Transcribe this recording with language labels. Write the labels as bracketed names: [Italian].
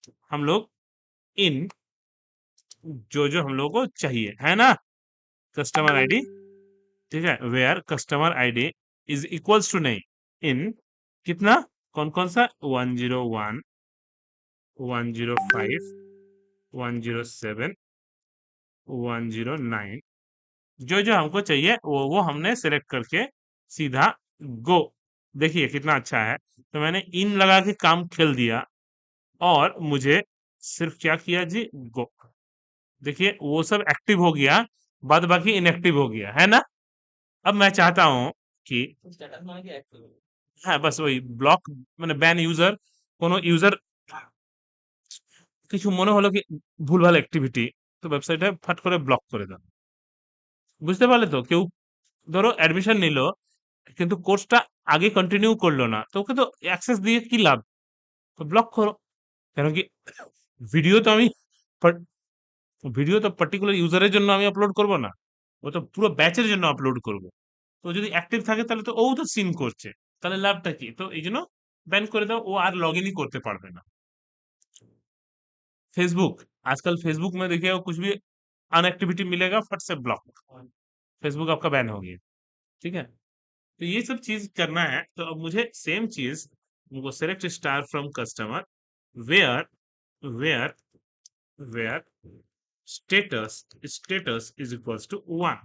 [Hindi] हम लोग इन, जो जो हम लोग को चाहिए है ना, कस्टमर आईडी, ठीक है, where customer ID is equals to, नहीं, इन कितना, कौन कौन सा, 101, 105, 107, 109, जो जो हमको चाहिए वो हमने सेलेक्ट करके सीधा गो। देखिए कितना अच्छा है, तो मैंने इन लगा के काम खेल दिया और मुझे सिर्फ क्या किया जी, गो। देखिए वो सब एक्टिव हो गया, बाद बाकी इनएक्टिव हो गया है ना। अब मैं चाहता हूं कि, हाँ बस वही ब्लॉक, [Bangla] মানে ব্যান ইউজার, কোনো ইউজার কিছু মনে হলো কি ভুলভাল অ্যাক্টিভিটি, তো ওয়েবসাইটে ফাট করে ব্লক করে দাও। বুঝতে পারলে তো? কেউ ধরো অ্যাডমিশন নিল কিন্তু কোর্সটা আগে কন্টিনিউ করলো না, তো ওকে তো অ্যাক্সেস দিয়ে কি লাভ? তো ব্লক করো। কেন কি, ভিডিও তো আমি ভিডিও তো পার্টিকুলার ইউজারের জন্য আমি আপলোড করব না, ও তো পুরো ব্যাচের জন্য আপলোড করব। তো যদি অ্যাক্টিভ থাকে তাহলে তো ও তো সিন করছে, তাহলে লাভটা কি? তো এই জন্য ব্যান করে দাও, ও আর লগ ইনই করতে পারবে না। [Hindi] फेसबुक, आजकल फेसबुक में देखिए कुछ भी अनएक्टिविटी मिलेगा फट से ब्लॉक, फेसबुक आपका बैन हो गया, ठीक है। तो ये सब चीज करना है, तो अब मुझे सेम चीज उनको select star from customer where where where status status is equals to 1।